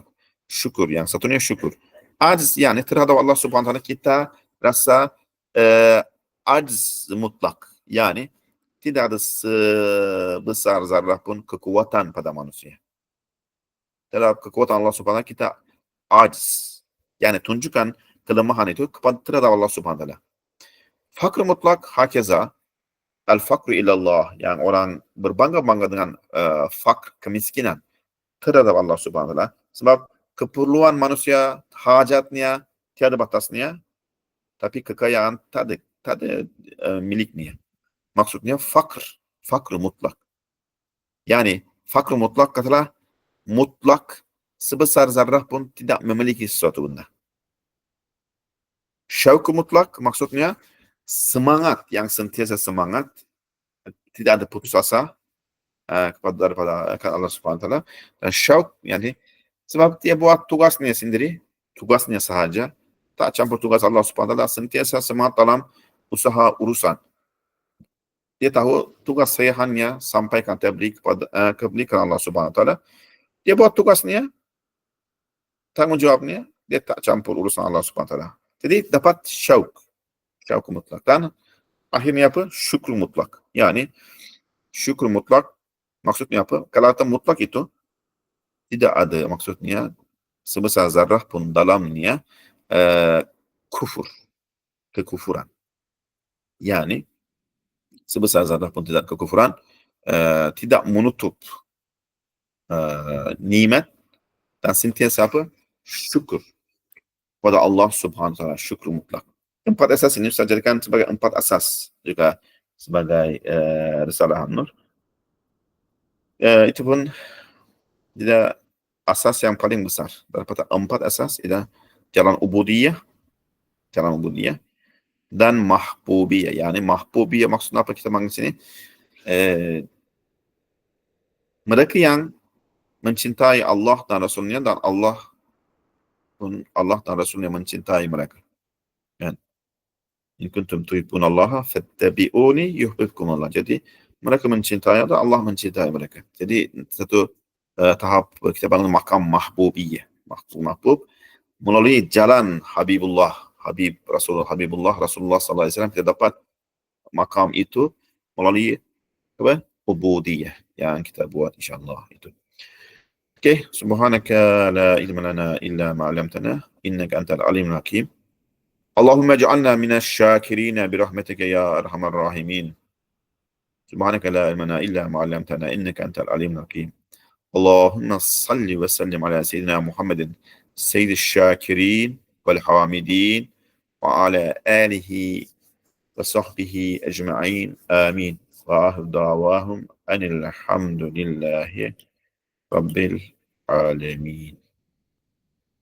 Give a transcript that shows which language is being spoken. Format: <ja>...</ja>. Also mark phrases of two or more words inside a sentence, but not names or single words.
<ms>Syukur, yang satunya syukur. Ajz, yani terhadap</ms> <ar>الله سبحانه وتعالى</ar> <ms>kita rasa ajz mutlak, yani tidak ada sebesar zarrah pun kekuatan pada manusia. Terhadap kekuatan</ms> <ar>الله سبحانه وتعالى</ar> <ms>kita ajz, yani tunjukkan kelemahan itu kepada terhadap</ms> <ar>الله سبحانه وتعالى.</ar> <ms>Fakr mutlak hakeza,</ms> <ar>الفقر إلى الله,</ar> <ms>yang orang berbangga-bangga dengan fakr, kemiskinan terhadap</ms> <ar>الله سبحانه وتعالى,</ar> <ms>sebab keperluan manusia, hajatnya tiada batasnya, tapi kekayaan tak ada miliknya. Maksudnya fakr mutlak. Yani fakr mutlak katalah mutlak, sebesar zarrah pun tidak memiliki sesuatu benda. Syauq mutlak maksudnya semangat, yang sentiasa semangat, tidak ada putus asa daripada</ms> <ar>الله سبحانه وتعالى.</ar> <ms>Dan syauq, yani sebab dia buat tugasnya sendiri, tugasnya sahaja, tak campur tugas</ms> <ar>الله سبحانه وتعالى,</ar> <ms>sentiasa semangat dalam usaha urusan. Dia tahu tugas saya hanya sampaikan tabligh kepada kebaikan</ms> <ar>الله سبحانه وتعالى.</ar> <ms>Dia buat tugasnya, tanggungjawabnya, dia tak campur urusan</ms> <ar>الله سبحانه وتعالى.</ar> <ms>Jadi dapat syauq mutlak, dan akhirnya apa? Syukur mutlak. Yani syukur mutlak maksudnya apa? Kalau kata mutlak itu tidak ada maksudnya sebesar zarrah pun dalamnya kekufuran. Yani sebesar zarrah pun tidak kekufuran, tidak menutup nikmat, dan sentiasa apa? Syukur pada</ms> <ar>الله سبحانه وتعالى,</ar> <ms>syukur mutlak. 4 asas ini saya jadikan sebagai 4 asas juga sebagai risalah An-Nur. Itu pun tidak asas yang paling besar daripada 4 asas, ialah jalan ubudiyah dan mahbubiyah. Yani mahbubiyah maksudnya apa kita panggil sini? mereka yang mencintai Allah dan Rasulnya, dan Allah dan Rasulnya mencintai mereka. Kan?</ms> <ar>إن كنتم تحبون الله فاتبعوني يحببكم الله.</ar> <ms>Jadi mereka mencintai Allah, Allah mencintai mereka. Jadi satu tahap kita bangun makam mahbubiyah. Mahbub melalui jalan Rasulullah</ms> <ar>صلى الله عليه وسلم,</ar> <ms>kita dapat makam itu melalui apa? Ubudiyah yang kita buat insyaallah itu. Okey,</ms> <ar>سبحانك لا علم لنا إلا ما علمتنا إنك أنت العليم الحكيم. اللهم اجعلنا من الشاكرين برحمتك يا أرحم الراحمين. سبحانك لا علم لنا إلا ما علمتنا إنك أنت العليم الحكيم. اللهم صل وسلم على سيدنا محمد سيد الشاكرين والحامدين وعلى آله وصحبه أجمعين. Amin. وآخر دعواهم أن الحمد لله رب العالمين.</ar>